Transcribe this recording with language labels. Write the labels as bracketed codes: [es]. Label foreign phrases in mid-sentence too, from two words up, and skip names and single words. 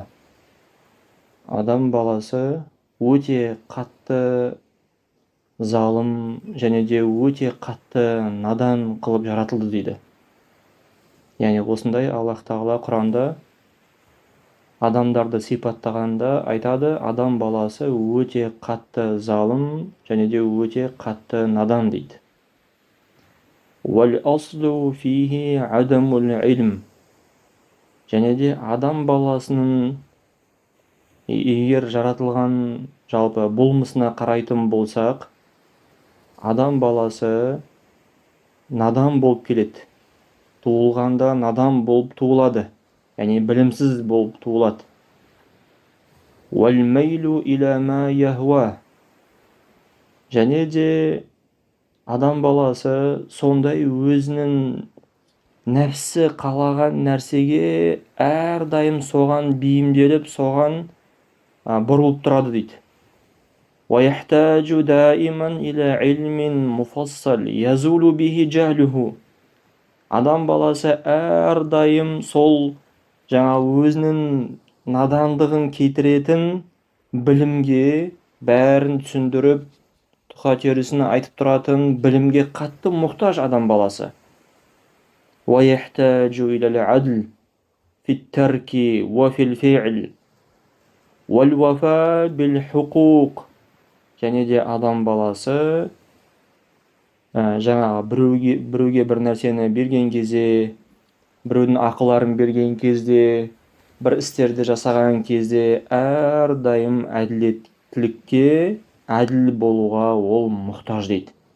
[kk] Адам баласы өте қатты залым және де өте қатты надан қылып жаратылды дейді. Яғни осындай Аллах Тағала Құранда адамдарды сипаттағанда айтады, адам баласы өте қатты залым және де өте қатты надан дейді. [ar] والأصل فيه عدم العلم. [kk] Және де адам баласының егер жаратылған жалпы болмысына қарайтын болсақ, адам баласы надан болып келеді. Туылғанда надан болып туылады. Яғни білімсіз болып туылады. [ar] والميل إلى ما يهوى. [kk] Және де адам баласы сондай өзінің нәпсі қалаған нәрсеге әрдайым соған бейімделіп, соған бұрылып тұрады дейді. [ar] وَيَحْتَاجُ دَائِمًا إِلَى عِلْمٍ مُفَصَّلٍ يَزُولُ بِهِ جَهْلُهُ. [kk] Адам баласы әрдайым сол өзінің надандығын кетіретін білімге бәрін түсіндіріп, тұқа терісін айтып тұратын білімге қатты мұқтаж адам баласы. [ar] وَيَحْتَاجُ إِلَى الْعَدْلِ فِي التَّرْكِ وَفِي الْفِعْلِ وَالْوَفَاءِ بِالْحُقُوقِ. [kk] Және де адам баласы біреуге бір нәрсені берген кезде, біреудің ақыларын берген кезде, бір істерді жасаған кезде әрдайым әділеттілікке, әділ болуға ол мұқтаж дейді.